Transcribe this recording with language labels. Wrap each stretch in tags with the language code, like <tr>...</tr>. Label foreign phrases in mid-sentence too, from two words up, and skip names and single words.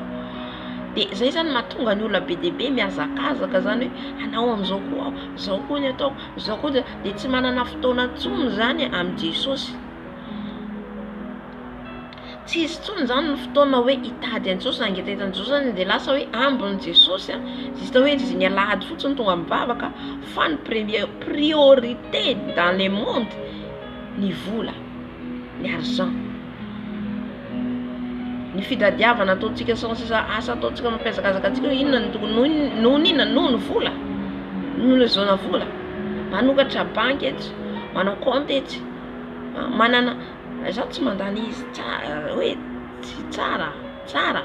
<mg>Dia zay zany mahatonga ny olona be dia be mihazakazaka zany hoe anao amin'izao koa, izao koa ny ataoko, izao koa dia tsy manana fotoana intsony zany amin'ny Jesosy. Tsy izy intsony zany ny fotoana hoe hitady an'i Jesosy, nangetahitany Jesosy zany dia lasa hoe ambin'i Jesosy, zista hoe izy ny alahady fotsiny tonga mivavaka, fa ny</mg> <fr>priorité dans le monde</fr> <mg>ny vola, ny argent. Ny fitadiavana ataontsika sisa asa ataontsika mampiazakazaka antsika inona ny tokony noho ny vola, noho ny zona vola. Manokatra banky etsy, manao compte etsy, manana za tsy mandany izy hoe tsy tsara.</mg>